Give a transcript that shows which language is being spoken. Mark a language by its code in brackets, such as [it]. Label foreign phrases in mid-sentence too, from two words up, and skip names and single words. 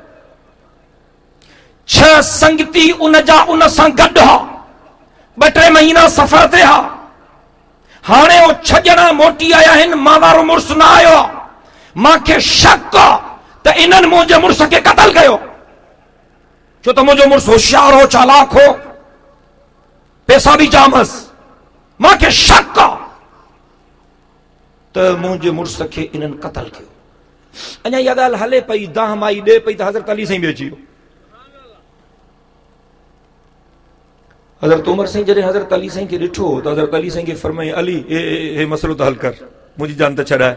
[sd] 6 संगती उन जा उन सां गॾु हा, 2-3 महीना सफ़र ते हा, हाणे उहो 6 ॼणा मोटी आया आहिनि, मां वारो मुड़ुसु न आयो आहे, मूंखे शक आहे त इन्हनि मुंहिंजे मुड़ुस खे क़तल कयो, छो त मुंहिंजो मुड़ुसु होशियार हो, चालाक हो, पैसा बि जाम हुअसि, मूंखे शक आहे त मुंहिंजे मुड़ुस खे इन्हनि क़तल कयो। अञा इहा ॻाल्हि हले पई, दाह माई ॾे पई, त हज़रत अली साईं बि अची वियो। हज़रत उमर साईं जॾहिं हज़रत अली साईं खे ॾिठो त हज़रत अली साईं खे फरमाई अली हे मसइलो त हल कर, मुंहिंजी जान त छॾाए।